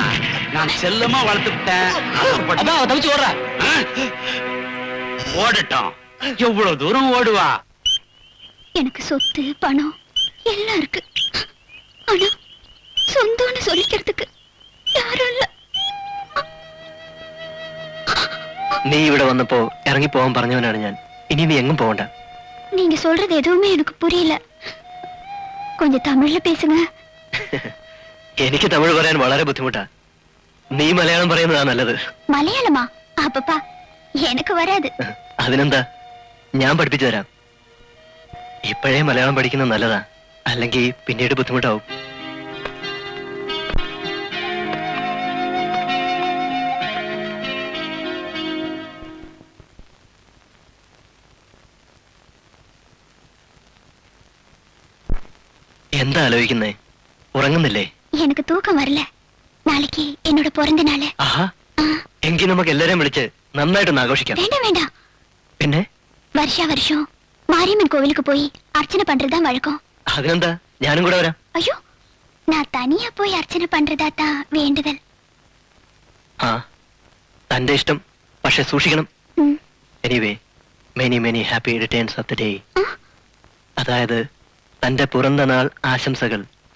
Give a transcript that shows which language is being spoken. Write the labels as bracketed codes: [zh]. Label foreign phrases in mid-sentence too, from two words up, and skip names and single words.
[ta] நான் செல்லமா வளர்த்துட்டேன். தவிச்சு ஓடுற. ஓடட்டும், எவ்வளவு தூரம் ஓடுவா? எனக்கு சொத்து பணம் எல்லாம் இருக்கு. ஆனா சொந்தம்னு சொல்லிக்கிறதுக்கு யாரும் இல்ல. [ml] നീ ഇവിടെ വന്നപ്പോ ഇറങ്ങി പോവാൻ പറഞ്ഞവനാണ് ഞാൻ. ഇനി നീ എങ്ങും പോകണ്ട. [ta] நீங்க சொல்றது எதுவுமே எனக்கு புரியல. கொஞ்சம் தமிழ்ல பேசுங்க. [ml] എനിക്ക് തമിഴ് പറയാൻ വളരെ ബുദ്ധിമുട്ടാ. നീ മലയാളം പറയുന്നതാ നല്ലത്. [ta] மலையாளமா? அப்பப்பா எனக்கு வராது. [ml] അതിനെന്താ, ഞാൻ പഠിപ്പിച്ചു തരാം. ഇപ്പോഴേ മലയാളം പഠിക്കുന്നത് നല്ലതാ, അല്ലെങ്കിൽ പിന്നീട് ബുദ്ധിമുട്ടാവും. എന്താ ആലോചിക്കുന്നേ? ഉറങ്ങുന്നില്ലേ? [ta] எனக்கு தூக்கம் வரல. நாளைக்கு என்னோட பிறந்த நாள். [ml] ആഹാ, എങ്കിൽ നമുക്ക് എല്ലാരെയും വിളിച്ച് നന്നായിട്ടൊന്ന് ആഘോഷിക്കാം. [ta] வேண்டாம் வேண்டாம். [ml] പിന്നെ [ta] வருஷா வருஷம் மாரியம்மன் கோவிலுக்கு போய் அர்ச்சனை பண்றதுதான் வழக்கம். [ml] അതിനെന്താ, ഞാനും കൂടെ വരാം. [ta] ஐயோ, நான் தனியா போய் அர்ச்சனை பண்றதா தான் வேண்டுதல். [ml] ആ, തന്റെ ഇഷ്ടം, പക്ഷെ സൂക്ഷിക്കണം. ம். [en] Anyway, many many happy returns of the day. ആ, [ml] അതായത് തന്റെ പിറന്ന നാൾ ആശംസകൾ